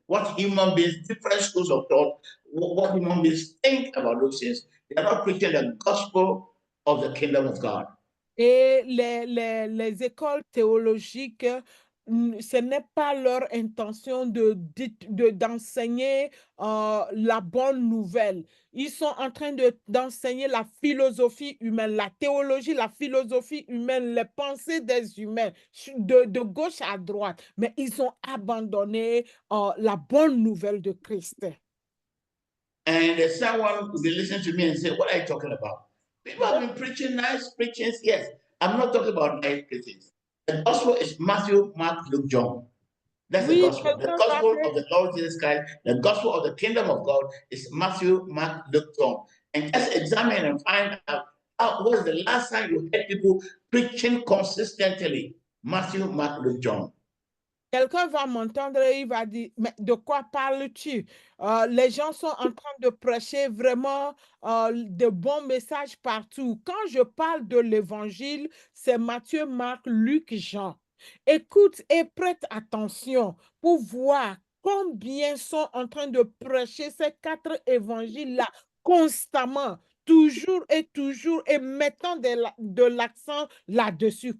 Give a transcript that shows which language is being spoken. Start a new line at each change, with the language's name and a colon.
English: What human beings, different schools of thought, what human beings think about those things. They are not preaching the gospel of the kingdom of God.
French: Et les écoles théologiques, ce n'est pas leur intention d'enseigner la bonne nouvelle. Ils sont en train d'enseigner la philosophie humaine, la théologie, la philosophie humaine, les pensées des humains, de gauche à droite. Mais ils ont abandonné la bonne nouvelle de Christ.
English: And someone will listen to me and say, what are you talking about? People have been preaching nice preachings. Yes, I'm not talking about nice preachings. The gospel is Matthew, Mark, Luke, John. That's the gospel. The gospel of the Lord Jesus Christ, the gospel of the kingdom of God is Matthew, Mark, Luke, John. And just examine and find out what is the last time you heard people preaching consistently. Matthew, Mark, Luke, John.
French: Quelqu'un va m'entendre et il va dire, mais de quoi parles-tu? Les gens sont en train de prêcher vraiment de bons messages partout. Quand je parle de l'évangile, c'est Matthieu, Marc, Luc, Jean. Écoute et prête attention pour voir combien sont en train de prêcher ces 4 évangiles-là constamment, toujours et mettant de l'accent là-dessus.